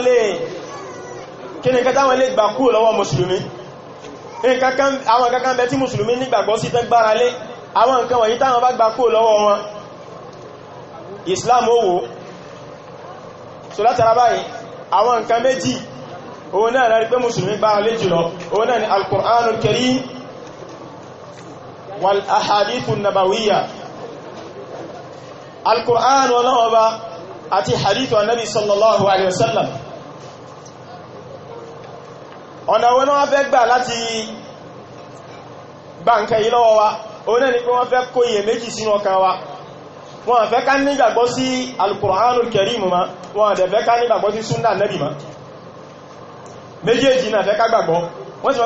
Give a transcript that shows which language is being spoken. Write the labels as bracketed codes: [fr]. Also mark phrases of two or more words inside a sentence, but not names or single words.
[yo] táwọn lè gbà kúrò lọ́wọ́ mùsùlùmí àwọn kankan bẹ tí mùsùlùmí nígbàgbọ́ sí tán gbára lé àwọn nǹkan wọ̀nyí táwọn bá gbà kúrò lọ́wọ́ wọn Islam ó wó so látara báyìí àwọn nǹkan méjì òun náà rí pé mùsùlùmí gbára lé jùlọ òun náà ni [ar] القرآن الكريم والأحاديث النبوية [yo] al-Qur'an ọlọ́wọ́ba àti [ar] حديث النبي صلى الله عليه وسلم [yo] ọ̀nà wọn wọ́n fẹ́ gbà láti gba nǹkan yìí lọ́wọ́ wa òun náà ni pé wọ́n fẹ́ kó iyèméjì sínú ọkàn wa wọ́n fẹ́ ká nígbàgbọ́ sí [ar] القرآن الكريم [yo] ma wọ́n dẹ̀ fẹ́ ká nígbàgbọ́ sí súnnà Nábì ma méjèèjì náà fẹ́ ká gbàgbọ́ wọ́n ti mọ̀